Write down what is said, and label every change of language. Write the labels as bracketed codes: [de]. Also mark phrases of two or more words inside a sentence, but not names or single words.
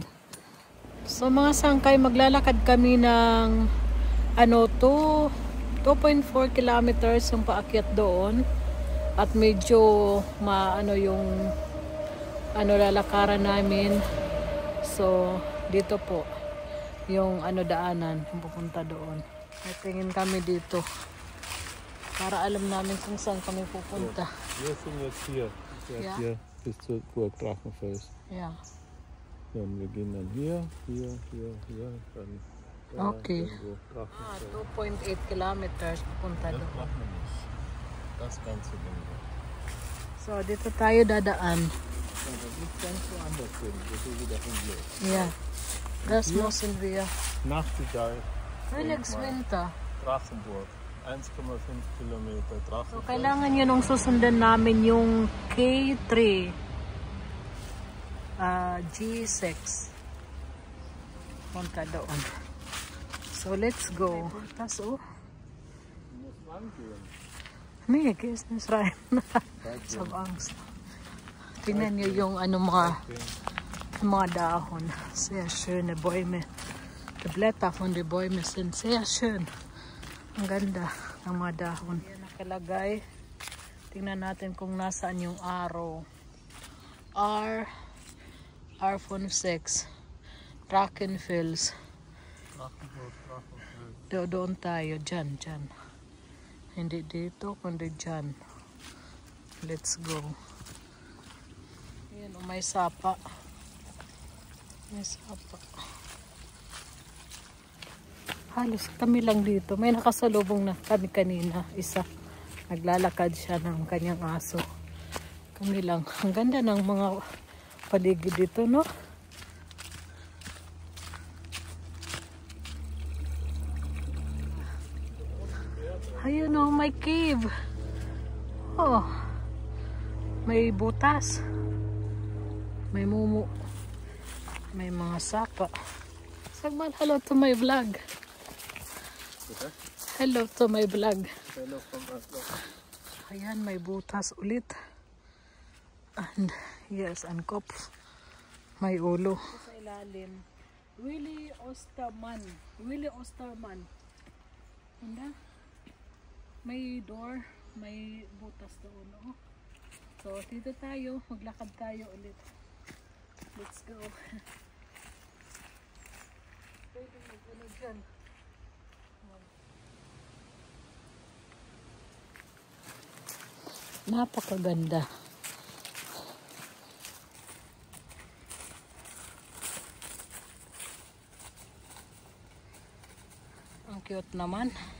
[tl] So mga sangkay, maglalakad kami ng 2.4 kilometers yung paakyat doon at medyo yung lalakaran namin. So dito po yung daanan yung pupunta doon. Tingin kami dito para alam namin kung saan kami pupunta. [de] Wir sind jetzt hier. Hier bis zur Burg Drachenfels. Yeah. Dann wir gehen dann hier, dann Okay. [tl] 2.8 kilometers pupunta doon. [de] Das ganze Ding. [tl] So dito tayo dadaan. [de] Das liegt ganz woanders hin. Das ist wieder Unglück. Yeah. Das müssen wir. Nachtigall. Winter. Drachenburg. 1,5 Kilometer Drachenfels. [tl] So kailangan nyo nung susundan namin yung K3. G6. Punta doon. [en] So let's go. Tas nee, kies na Israel. [tl] Sa Angst. Tingnan nyo yung mga dahon. [de] Sehr schöne Bäume. Die Blätter von den Bäumen sind sehr schön. [tl] Ang ganda ng mga dahon. Yan nakalagay. Tingnan natin kung nasaan yung arrow. R56. Drachenfels. Doon tayo. Dyan. Hindi dito, kundi dyan. [en] Let's go. [tl] Ayan, may sapa. Halos kami lang dito. May nakasalubong na kami kanina. Isa. Naglalakad siya ng kanyang aso. Kami lang. Ang ganda ng mga paligid dito, no? Ayun, oh, may cave. Oh. May butas. May mumu. May mga sapa. Sagmal, [en] hello to my vlog. Hello to my vlog. Hello from my vlog. [tl] Ayan, may butas ulit. [en] And yes, [tl] ang kopf. May ulo. Sa ilalim. Willy Osterman. Handa? May door. May butas doon. Oh. So, dito tayo. Maglakad tayo ulit. [en] Let's go. [tl] Pwede mag-ano dyan. Napakaganda. Ang cute naman.